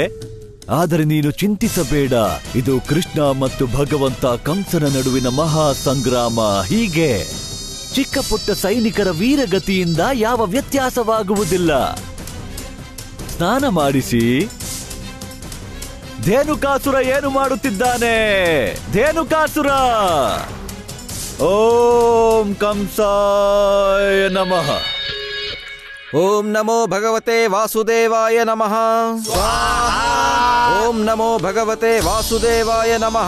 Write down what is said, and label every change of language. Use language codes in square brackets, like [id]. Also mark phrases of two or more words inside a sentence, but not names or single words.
[kn] ಆದರೆ ನೀನು ಚಿಂತಿಸಬೇಡ, ಇದು ಕೃಷ್ಣ ಮತ್ತು ಭಗವಂತ ಕಂಸನ ನಡುವಿನ ಮಹಾ ಸಂಗ್ರಾಮ. ಹೀಗೆ ಚಿಕ್ಕ ಪುಟ್ಟ ಸೈನಿಕರ ವೀರಗತಿಯಿಂದ ಯಾವ ವ್ಯತ್ಯಾಸವಾಗುವುದಿಲ್ಲ. ಸ್ನಾನ ಮಾಡಿಸಿ. ಧೇನುಕಾಸುರ ಏನು ಮಾಡುತ್ತಿದ್ದಾನೆ? ಧೇನುಕಾಸುರ, [sa] ಓಂ ಕಂಸಾಯ ನಮಃ. ಓಂ ನಮೋ ಭಗವತೆ ವಾಸುದೇವಾಯ ನಮಃ. ಸ್ವಾಹಾ. ಓಂ ನಮೋ ಭಗವತೆ ವಾಸುದೇವಾಯ ನಮಃ.